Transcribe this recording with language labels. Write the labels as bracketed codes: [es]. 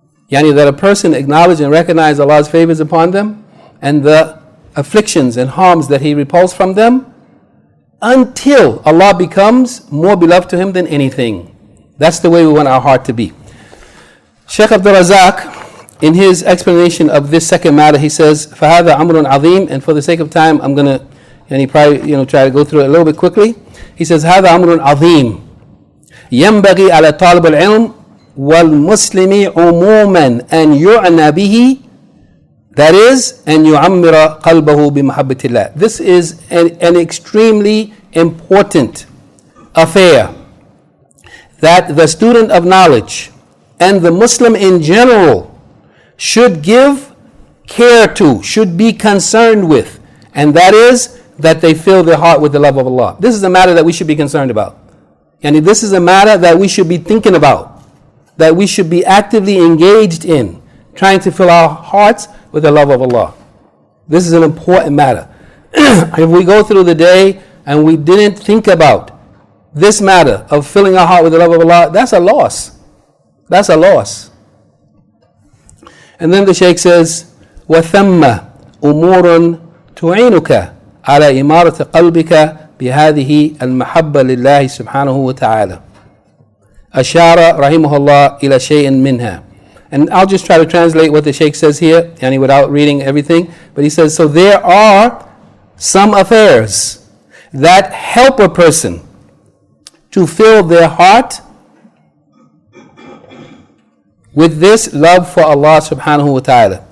[en] That a person acknowledge and recognize Allah's favors upon them and the afflictions and harms that He repulsed from them, until Allah becomes more beloved to him than anything. That's the way we want our heart to be. Shaykh Abdur-Razzaaq, in his explanation of this second matter, he says, [ar] فَهَذَا أَمْرٌ عَظِيمٌ, [en] and for the sake of time, I'm going to, probably try to go through it a little bit quickly. He says, [ar] هَذَا أَمْرٌ عَظِيمٌ ينبغي على طالب العلم والمسلم عموما أن يعنى به, [en] that is, [ar] أن يعمر قلبه بمحبة الله. [en] This is an extremely important affair that the student of knowledge and the Muslim in general should give care to, should be concerned with, and that is that they fill their heart with the love of Allah. This is a matter that we should be concerned about. And this is a matter that we should be thinking about, that we should be actively engaged in, trying to fill our hearts with the love of Allah. This is an important matter. If we go through the day and we didn't think about this matter of filling our heart with the love of Allah, that's a loss. That's a loss. And then the Shaykh says, [ar] وَثَمَّ أُمُورٌ تُعِينُكَ على إمارة قلبك بهذه المحبة لله سبحانه وتعالى. أشار رحمه الله إلى شيء منها. [en] And I'll just try to translate what the Shaykh says here, yani without reading everything. But he says, so there are some affairs that help a person to fill their heart with this love for Allah subhanahu wa ta'ala.